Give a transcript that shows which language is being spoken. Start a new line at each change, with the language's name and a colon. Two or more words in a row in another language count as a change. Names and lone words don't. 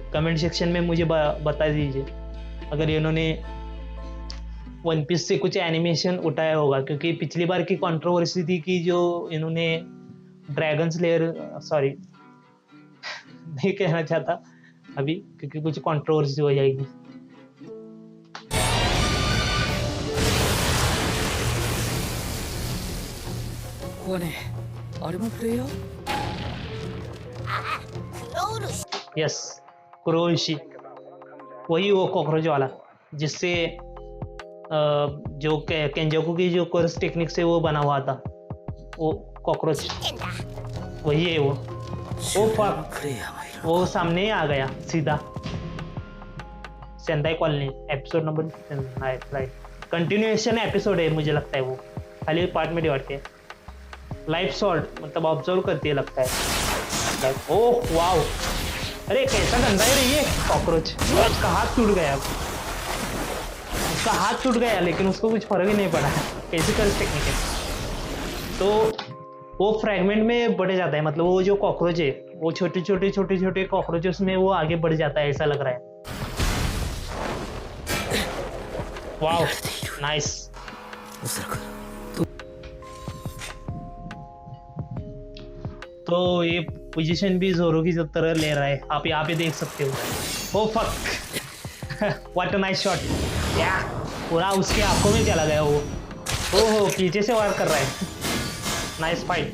English: comment section
Hindi: में मुझे बता दीजिए अगर इन्होंने वन पीस से कुछ एनिमेशन उठाया होगा, क्योंकि पिछली बार की कंट्रोवर्सी थी कि जो इन्होंने ड्रैगन स्लेयर, सॉरी नहीं कहना चाहता अभी क्योंकि कुछ कंट्रोवर्सी हो जाएगी।
Japanese: ここはねあれもプレイヤー
Hindi: यस, कुरोशी, वही वो कॉकरोच वाला जिससे जो केंजोकू की जो
English: curse technique
Hindi: से वो बना हुआ था, वो कॉकरोच वही है वो। फक,
Japanese: プレイヤーがいる
Hindi: वो सामने ही आ गया सीधा। सेंदाई कॉलोनी
English: episode number continuation episode
Hindi: है मुझे लगता है, वो खाली पार्ट में डिवाइड किया।
English: life shot
Hindi: मतलब ऑब्जर्व करती है लगता है।
English: oh wow,
Hindi: अरे कैसा गंदा है रे ये कॉकरोच। उसका हाथ टूट गया, उसका हाथ टूट गया लेकिन उसको कुछ फर्क ही नहीं पड़ा। कैसी
English: curse technique
Hindi: है। तो वो फ्रैगमेंट में बढ़ जाता है, मतलब वो जो कॉकरोच है वो छोटे छोटे कॉकरोचेस में वो आगे बढ़ जाता है, ऐसा लग रहा है।
English: wow nice.
Japanese: おそらく
Hindi: तो ये पोजीशन भी जोरो की तरह ले रहा है, आप यहाँ पे देख सकते हो।
English: oh fuck, what a nice shot.
Hindi: या पूरा उसके आंखों में चला गया वो। ओहो, पीछे से वार कर रहा है।
English: nice fight.